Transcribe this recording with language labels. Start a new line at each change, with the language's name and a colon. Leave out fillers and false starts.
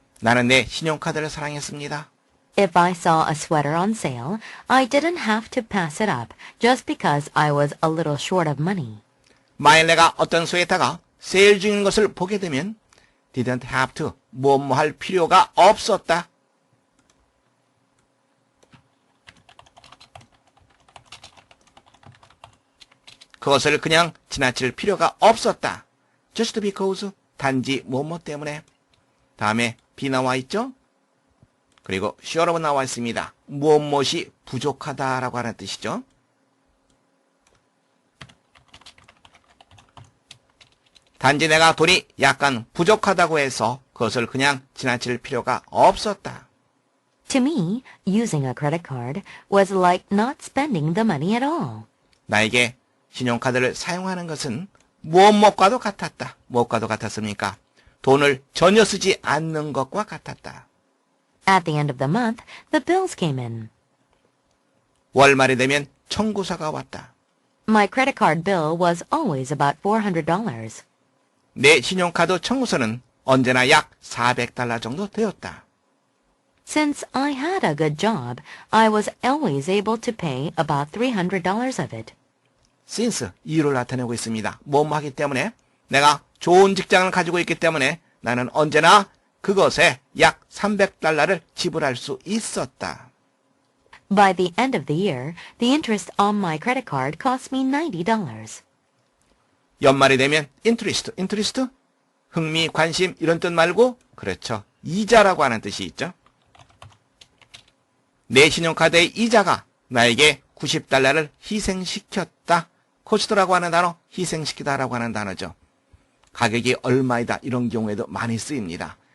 Korean: 나는 내 신용카드를 사랑했습니다.
English: If I saw a sweater on sale, I didn't have to pass it up just because I was a little short of money.
Korean: 만일 내가 어떤 스웨터가 세일 중인 것을 보게 되면
English: didn't have to,
Korean: 뭐뭐 할 필요가 없었다. 그것을 그냥 지나칠 필요가 없었다.
English: Just because,
Korean: 단지 뭐뭐 때문에. 다음에 be 나와 있죠? 그리고 sure로 나와 있습니다. 무엇이 부족하다라고 하는 뜻이죠. 단지 내가 돈이 약간 부족하다고 해서 그것을 그냥 지나칠 필요가 없었다.
English: To me, using a credit card was like not spending the money at all.
Korean: 나에게 신용카드를 사용하는 것은 무엇과도 같았다. 무엇과도 같았습니까? 돈을 전혀 쓰지 않는 것과 같았다.
English: At the end of the month, the bills came in.
Korean: 월말이 되면 청구서가 왔다.
English: My credit card bill was always about $400.
Korean: 내 신용카드 청구서는 언제나 약 $400 정도 되었다.
English: Since I had a good job, I was always able to pay about $300 of it.
Korean: since 이유를 나타내고 있습니다. 뭐뭐 하기 때문에 내가 좋은 직장을 가지고 있기 때문에 나는 언제나 그것에 약 300달러를 지불할 수 있었다.
English: By the end of the year, the interest on my credit card cost me $90.
Korean: 연말이 되면 interest, 흥미, 관심 이런 뜻 말고 그렇죠. 이자라고 하는 뜻이 있죠. 내 신용카드의 이자가 나에게 90달러를 희생시켰다. 코스트라고 하는 단어, 희생시키다라고 하는 단어죠. 가격이 얼마이다 이런 경우에도 많이 쓰입니다.